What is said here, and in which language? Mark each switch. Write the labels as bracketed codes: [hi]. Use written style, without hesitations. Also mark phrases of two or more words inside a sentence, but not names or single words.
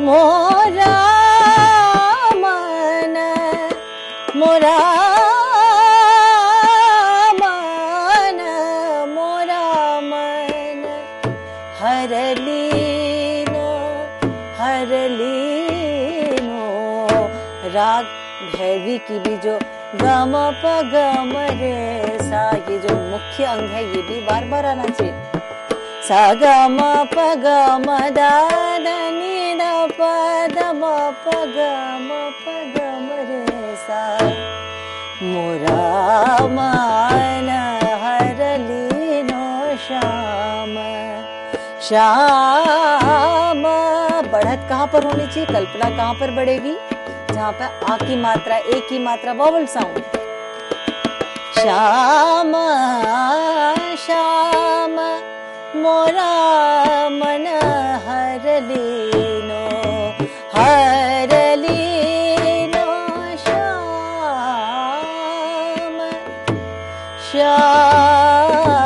[hi] मोरा मन, मोरा मन, मोरा मन हर लीनो, हर लीनो। राग भैरवी की भी जो गम प गम रे सा, ये जो मुख्य अंग है ये भी बार बार आना चाहिए। सा ग म प ग म दा द नि द प द म प ग म प ग म रे सा। मोरा मन हर लीनो श्याम, श्याम। बढ़त कहाँ पर होनी चाहिए, कल्पना कहाँ पर बढ़ेगी? जहाँ पे आ की मात्रा, एक की मात्रा [en] vowel sound. [hi] श्याम श्याम मोरा मन हर लीनो, हर लीनो श्याम श्याम।